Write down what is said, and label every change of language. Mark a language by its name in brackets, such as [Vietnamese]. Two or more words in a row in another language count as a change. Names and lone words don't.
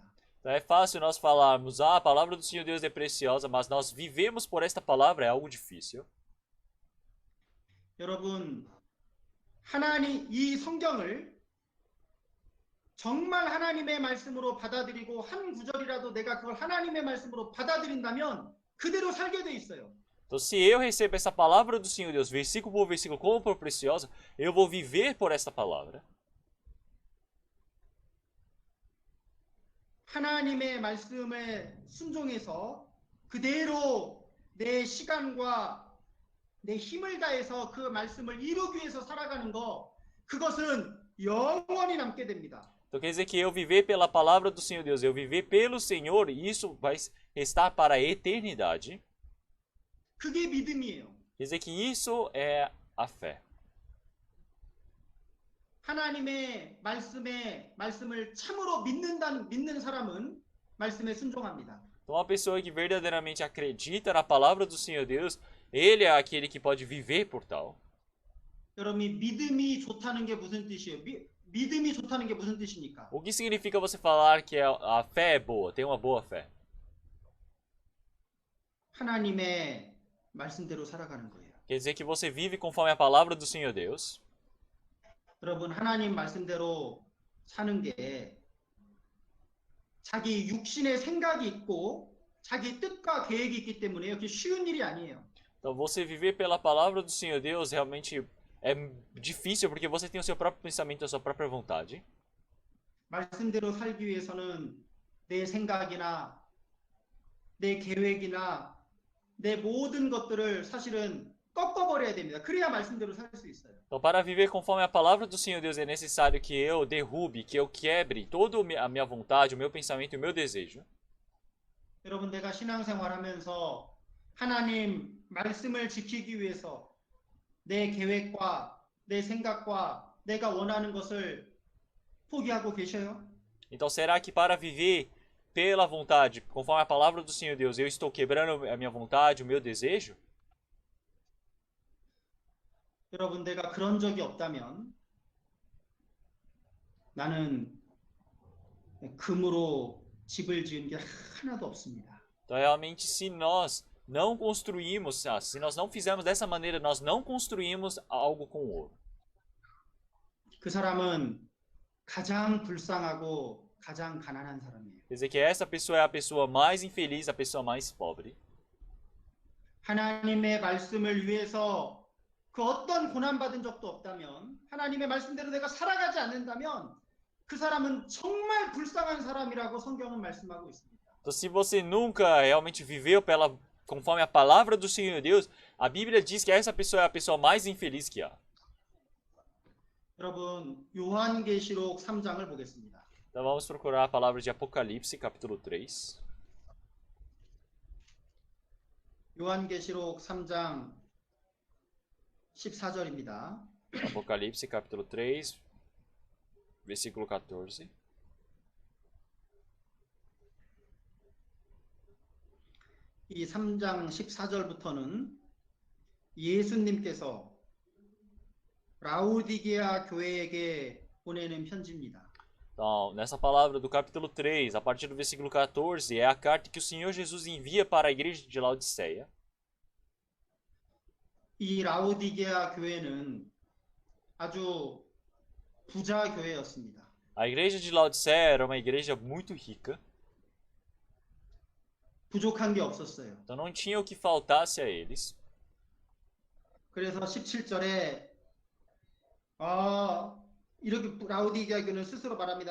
[Portuguese] Então é fácil nós falarmos, a palavra do Senhor Deus é preciosa, mas nós vivemos por esta palavra é algo difícil. [Korean] 여러분, 이 성경을 정말 하나님의 말씀으로 받아들이고 한 구절이라도 내가 그걸 하나님의 말씀으로 받아들인다면 그대로 살게 돼 있어요. [Portuguese] Então, se eu recebo essa palavra do Senhor Deus, versículo por versículo, como por preciosa, eu vou viver por esta palavra. [Korean] 하나님의 말씀에 순종해서 그대로 내 시간과 내 힘을 다해서 그 말씀을 이루기 위해서 살아가는 거, 그것은 영원히 남게 됩니다. [Portuguese] Então quer dizer que eu viver pela palavra do Senhor Deus, eu viver pelo Senhor, isso vai restar para a eternidade. [Korean] 그게 믿음이에요. [Portuguese] Quer dizer que isso é a fé. [Korean] 하나님의 말씀을 참으로 믿는 사람은 말씀에 순종합니다. [Portuguese] Então uma pessoa que verdadeiramente acredita na palavra do Senhor Deus, ele é aquele que pode viver por tal. [Korean] 여러분, 믿음이 좋다는 게 무슨 뜻이에요? 믿음이 좋다는 게 무슨 뜻입니까? [Portuguese] O que significa você falar que a fé é boa, tem uma boa fé? [Korean] 하나님의 말씀대로 살아가는 거예요. [Portuguese] Quer dizer que você vive conforme a palavra do Senhor Deus. [Korean] 여러분, 하나님 말씀대로 사는 게 자기 육신의 생각이 있고 자기 뜻과 계획이 있기 때문에 그게 쉬운 일이 아니에요. [Portuguese] Então você viver pela palavra do Senhor Deus realmente é difícil porque você tem o seu próprio pensamento, a sua própria vontade. [Korean] 말씀대로 살기 위해서는 내 생각이나 내 계획이나 내 모든 것들을 사실은 꺾어버려야 됩니다. 그래야 말씀대로 살 수 있어요. [Portuguese] Então, para viver conforme a palavra do Senhor Deus, é necessário que eu derrube, que eu quebre toda a minha vontade, o meu pensamento e o meu desejo. [Korean] 여러분, 내가 신앙생활하면서 하나님 말씀을 지키기 위해서 내 계획과 내 생각과 내가 원하는 것을 포기하고 계셔요? [Portuguese] Então, será que para viver pela vontade, conforme a palavra do Senhor Deus, eu estou quebrando a minha vontade, o meu desejo? [Korean] 여러분, 내가 그런 적이 없다면 나는 금으로 집을 지은 게 하나도 없습니다. [Portuguese] Então, realmente, se nós não construímos, se nós não fizermos dessa maneira, nós não construímos algo com ouro. [Korean] 그 사람은 가장 불쌍하고 가장 가난한 사람이에요. [Portuguese] Quer dizer que essa pessoa é a pessoa mais infeliz, a pessoa mais pobre. [Korean] 하나님의 말씀을 위해서 그 어떤 고난받은 적도 없다면, 하나님의 말씀대로 내가 살아가지 않는다면 그 사람은 정말 불쌍한 사람이라고 성경은 말씀하고 있습니다. [Portuguese] Então, se você nunca realmente viveu conforme a palavra do Senhor Deus, a Bíblia diz que essa pessoa é a pessoa mais infeliz que há. [Korean] 여러분, 요한계시록 3장을 보겠습니다. [Portuguese] Então vamos procurar a palavra de Apocalipse, capítulo 3. [Korean] 요한계시록 3장 14절입니다. [Portuguese] Apocalipse, capítulo 3, versículo 14. [Korean] 이 3장 14절부터는 예수님께서 라우디게아 교회에게 보내는 편지입니다. [Portuguese] Então, nessa palavra do capítulo 3, a partir do versículo 14, é a carta que o Senhor Jesus envia para a igreja de Laodiceia. [Korean] 이 라우디게아 교회는 아주 부자 교회였습니다. [Portuguese] A igreja de Laodiceia era uma igreja muito rica, [Korean] 부족한 게 없었어요. [Portuguese] então não tinha o que faltasse a eles. [Korean] 그래서 17절에 이렇게 라우디게아 교회는 스스로 말합니다.